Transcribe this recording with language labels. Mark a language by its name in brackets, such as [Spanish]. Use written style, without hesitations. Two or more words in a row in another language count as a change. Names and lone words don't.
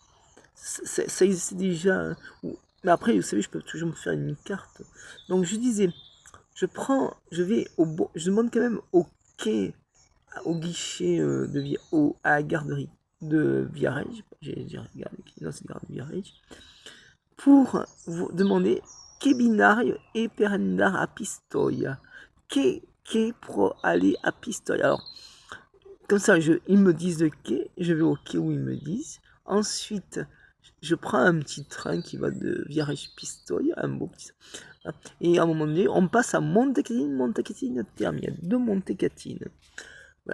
[French] Ça existe déjà, hein, mais après, vous savez, je peux toujours me faire une carte. Donc, je disais, je vais je demande quand même au quai, au guichet à la garderie de Viareggio, non c'est gare de Viareggio, pour vous demander [Italian] che binario e per andare a Pistoia, [French] che pour aller à Pistoia. Alors comme ça, ils me disent le quai, je vais au quai où ils me disent. Ensuite, je prends un petit train qui va de Viareggio Pistoia, un beau petit. Et à un moment donné, on passe à Montecatini Terme. Il y a deux Montecatini. Voilà.